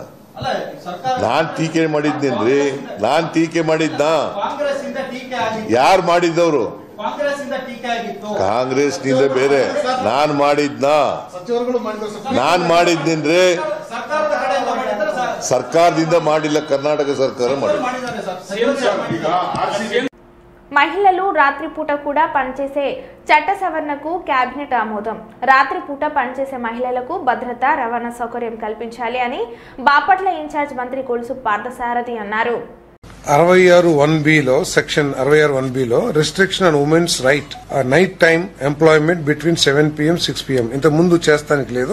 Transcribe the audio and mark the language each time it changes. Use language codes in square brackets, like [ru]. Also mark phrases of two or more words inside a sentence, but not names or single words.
[kn] ನಾನ್ ಟೀಕೆ ಮಾಡಿದ್ದೇನ್ರಿ? ನಾನ್ ಟೀಕೆ ಮಾಡಿದ್ನ? ಯಾರು ಮಾಡಿದ್ದವರು? ಕಾಂಗ್ರೆಸ್ ನಿಂದ ಬೇರೆ ನಾನ್ ಮಾಡಿದ್ನ? ನಾನ್ ಮಾಡಿದ್ದೇನ್ರಿ? ಸರ್ಕಾರದಿಂದ ಮಾಡಿಲ್ಲ, ಕರ್ನಾಟಕ ಸರ್ಕಾರ ಮಾಡಿಲ್ಲ. [te] మహిళలు రాత్రిపూట కూడా పనిచేసే చట్ట సవరణకు కేబినెట్ ఆమోదం. రాత్రిపూట పనిచేసే మహిళలకు భద్రత, రవాణా సౌకర్యం కల్పించాలి అని బాపట్ల ఇన్ఛార్జ్ మంత్రి కొలుసు పార్థసారథి అన్నారు. [en] 66(1)(b) section 66(1)(b) restriction on women's right night time employment between 7 PM 6 PM [te] ఇంత ముందు చేస్తానికి లేదు.